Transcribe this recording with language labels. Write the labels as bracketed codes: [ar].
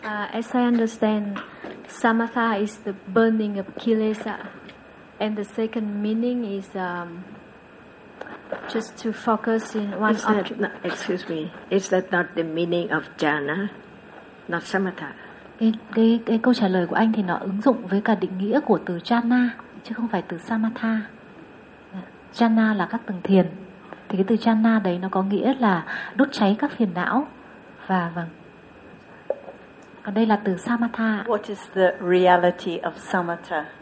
[en] As I understand, Samatha is the burning of kilesa, and the second meaning is just to focus in one object. Excuse me. Is that not the meaning of jhana, not samatha? [vi] Cái câu trả lời của anh thì nó ứng dụng với cả định nghĩa của từ jhana chứ không phải từ samatha. Jhana là các tầng thiền, thì cái từ jhana đấy nó có nghĩa là đốt cháy các phiền não, và vâng. Còn đây là từ samatha. [en] What is the reality of samatha?